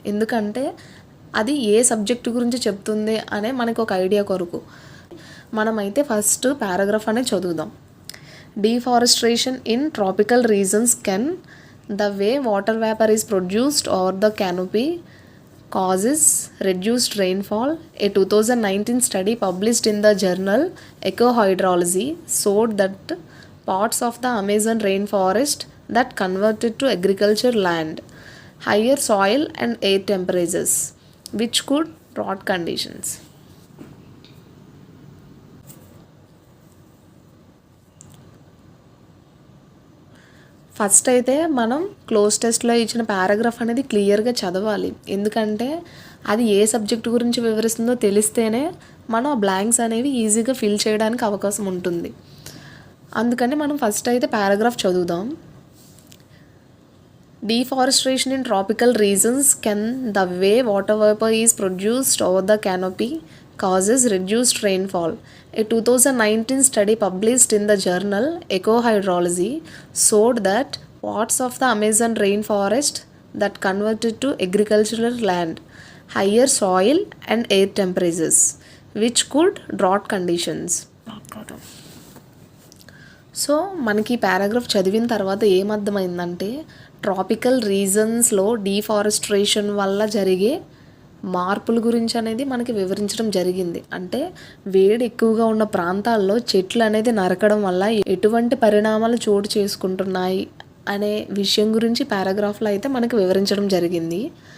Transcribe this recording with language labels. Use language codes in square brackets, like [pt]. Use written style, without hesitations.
[te] ఎందుకంటే అది ఏ సబ్జెక్ట్ గురించి చెప్తుంది అనే మనకు ఒక ఐడియా కొరకు. మనమైతే ఫస్ట్ పారాగ్రాఫ్ అనేది చదువుదాం. [en] Deforestation in tropical regions can the way water vapour is produced over the canopy causes reduced rainfall. A 2019 study published in the journal Ecohydrology showed that parts of the Amazon rainforest that converted to agriculture land, higher soil and air temperatures, which could drought conditions. [te] First అయితే మనం close టెస్ట్లో ఇచ్చిన paragraph అనేది క్లియర్గా చదవాలి. ఎందుకంటే అది ఏ subject గురించి వివరిస్తుందో తెలిస్తేనే మనం ఆ బ్లాంక్స్ అనేవి ఈజీగా ఫిల్ చేయడానికి అవకాశం ఉంటుంది. అందుకని మనం ఫస్ట్ అయితే పారాగ్రాఫ్ చదువుదాం. [en] Deforestation in tropical regions can the way water vapor is produced over the canopy causes reduced rainfall. A 2019 study published in the journal Ecohydrology showed that parts of the Amazon rainforest that converted to agricultural land, higher soil and air temperatures, which could drought conditions. [te] So మనకి paragraph చదివిన తర్వాత ఏమర్థమైందంటే tropical రీజన్స్లో deforestation వల్ల జరిగే మార్పుల గురించి అనేది మనకి వివరించడం జరిగింది. అంటే వేడి ఎక్కువగా ఉన్న ప్రాంతాల్లో చెట్లు అనేది నరకడం వల్ల ఎటువంటి పరిణామాలు చోటు చేసుకుంటున్నాయి అనే విషయం గురించి పారాగ్రాఫ్లో అయితే మనకి వివరించడం జరిగింది.